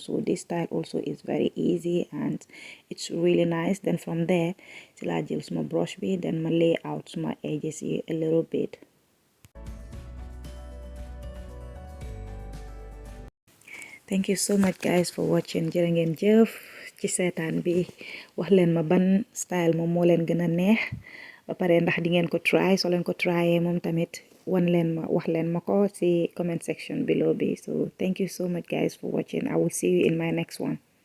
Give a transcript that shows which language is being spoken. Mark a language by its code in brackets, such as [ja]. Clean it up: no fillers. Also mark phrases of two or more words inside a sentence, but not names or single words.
[en] So this style also is very easy and it's really nice. Then from there [wo] si laa jël suma brush bi [en] then ma lay out [wo] suma edges yi [en] a little bit. Thank you so much guys for watching. [wo] jërë ngeen jëf ci seetaan bi, wax leen ma ban style moom moo leen gën a neex ba pare ndax di ngeen ko try. soo leen ko tryee moom tamit wax leen ma ko ci [en] comment section below [wo] bi. [en] So thank you so much guys for watching. I will see you in my next one.